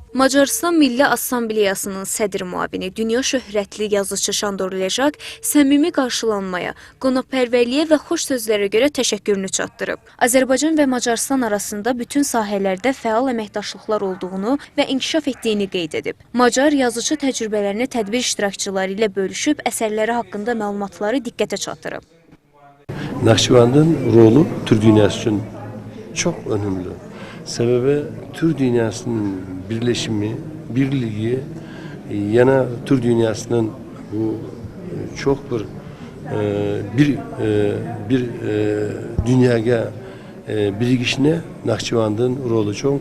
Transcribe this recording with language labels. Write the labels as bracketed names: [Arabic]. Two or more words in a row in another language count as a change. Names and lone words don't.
[Azerbaijani] Macarıstan Milli Assambleyasının sədr müavini, dünya şöhrətli yazıçı Şandor Lejak səmimi qarşılanmaya, qonaqpərvərliyə və xoş sözlərə görə təşəkkürünü çatdırıb. Azərbaycan və Macarıstan arasında bütün sahələrdə fəal əməkdaşlıqlar olduğunu və inkişaf etdiyini qeyd edib. Macar yazıçı təcrübələrini tədbir iştirakçıları ilə bölüşüb, əsərləri haqqında məlumatları diqqətə çatdırıb. [Turkish] Naxçıvanın rolu Türk dünyası için çok önemli. Sebebi Türk dünyasının birleşimi, birliği, yana Türk dünyasının bu çok bir dünyaya birikişine Naxçıvan'ın rolü çok.